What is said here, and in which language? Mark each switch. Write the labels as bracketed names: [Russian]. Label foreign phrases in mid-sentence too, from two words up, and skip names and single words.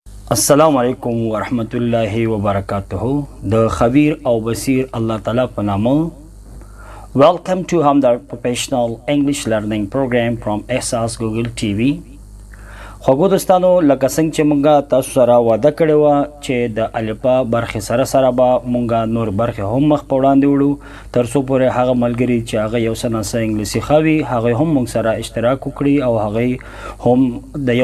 [Arabic] السلام علیکم ورحمت الله وبرکاته [Pashto] د خبیر او بصیر الله تعالی په نامه. [English] Welcome to Hamdar Professional English Learning Program from Ehsas Google TV. [Pashto] خوږو دوستانو، لکه څنګه چې مونږه تاسو سره وعده کړې وه چې د الفبا برخې سره به مونږه نور برخې هم مخ په وړاندې وړو، تر څو پورې هغه ملګري چې هغه یو څه ناڅه انګلیسي ښه وي هغوی هم مونږ سره اشتراک وکړي او هغوی هم د یو